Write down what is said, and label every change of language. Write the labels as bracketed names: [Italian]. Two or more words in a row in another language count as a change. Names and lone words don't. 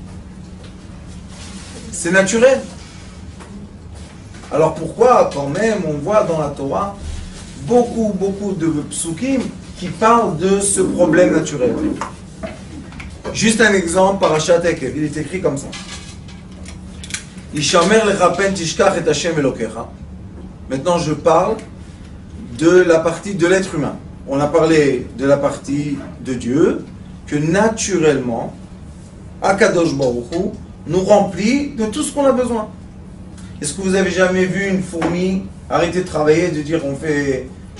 [French] C'est naturel. Alors pourquoi quand même on voit dans la Torah beaucoup de psukim qui parlent de ce problème naturel? Juste un exemple, Parashat Ekev, il est écrit comme ça. [Hebrew] השמר לך פן תשכח את השם אלוקיך. [French] Maintenant je parle de la partie de l'être humain. On a parlé de la partie de Dieu, que naturellement, [Hebrew] הקדוש ברוך הוא [French] nous remplit de tout ce qu'on a besoin. Est-ce que vous avez jamais vu une fourmi arrêter de travailler et de dire on fait chômage?